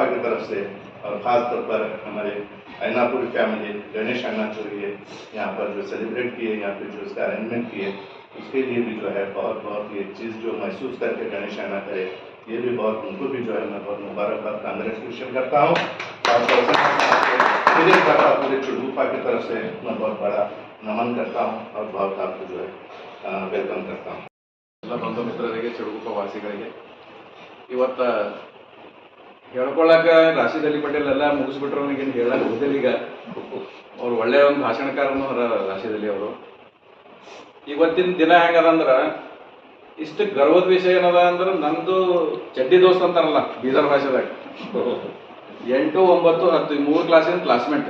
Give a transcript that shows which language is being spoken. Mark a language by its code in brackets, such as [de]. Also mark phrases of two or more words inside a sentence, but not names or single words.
[hi] की तरफ से और ख़ास तौर पर हमारे ऐनापुर फैमिली गणेश ऐनापुर ये यहाँ पर जो सेलिब्रेट किए, यहाँ पे जो इसका अरेंजमेंट किए, उसके लिए भी जो है बहुत बहुत ये चीज़ जो महसूस करके गणेश ऐना करे, ये भी बहुत उनको भी जो है मैं बहुत मुबारकबाद कांग्रेचुलेशन करता हूँ और पूरे चिटगुप्पा की तरफ से मैं बहुत बड़ा नमन करता हूँ और बहुत आपको जो है ವೆಲ್ಕಮ್ करता हूँ। [kn] ಎಲ್ಲ ಬಂಧು ಮಿತ್ರರಿಗೆ ಚಿಟಗುಪ್ಪ ವಾಸಿಗಳಿಗೆ ಇವತ್ತು ಹೇಳ್ಕೊಳ್ಳಕ್ಕೆ ರಾಶಿದ್ ಅಲಿ ಪಟೇಲ್ ಎಲ್ಲ ಮುಗಿಸ್ಬಿಟ್ರು, ನನಗೇನು ಹೇಳಕ್ಕೆ ಹೋದಿಲ್ಲ. ಈಗ ಅವ್ರು ಒಳ್ಳೆಯ ಒಂದು ಭಾಷಣಕಾರನು ರಾಶಿದ್ ಅಲಿ ಅವರು. ಇವತ್ತಿನ ದಿನ ಹೆಂಗದಂದ್ರೆ ಇಷ್ಟು ಗರ್ವದ ವಿಷಯ ಏನದ ಅಂದ್ರೆ ನಂದು ಚಡ್ಡಿ ದೋಸ್ತ್ ಅಂತಾರಲ್ಲ ಬೀದರ್ ಭಾಷೆದಾಗ 8, 9, 10 3 ಕ್ಲಾಸಿನ ಕ್ಲಾಸ್ಮೇಟ್.